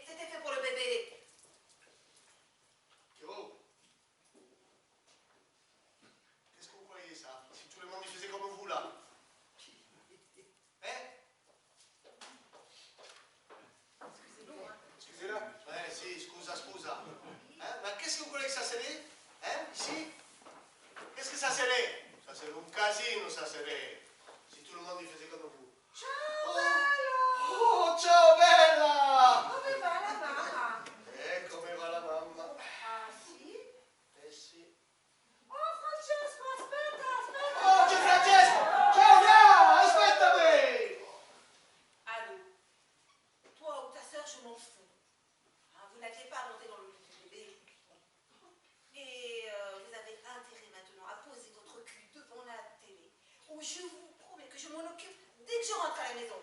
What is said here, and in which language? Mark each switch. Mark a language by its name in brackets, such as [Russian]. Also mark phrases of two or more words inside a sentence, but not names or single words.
[French] C'était fait pour le bébé. Pierrot, qu'est-ce que vous croyez ça? Si tout le monde y faisait comme vous là? Hein? Excusez-nous, hein. Excusez-la. Ouais, [Italian] si, scusa, scusa. [French] Hein? Ma qu'est-ce que vous croyez que ça serait? Hein? Ici? Qu'est-ce que ça serait? Ça serait un casino, ça serait. Si tout le monde y faisait comme vous. [Italian] Ciao, Oh, bello. oh ciao bella! Come va la mamma? Come va la mamma? Ah, si? Eh sì. Oh, Francesco, aspetta, aspetta. Oh, c'è Francesco! Ciao, Lia! Aspettami! [French] Allô, toi ou ta soeur, je m'en fous. Hein, vous n'aviez pas à monter dans le lit du bébé. Et vous avez intérêt maintenant à poser votre cul devant la télé, où je vous promets que je m'en occupe dès que je rentre à la maison.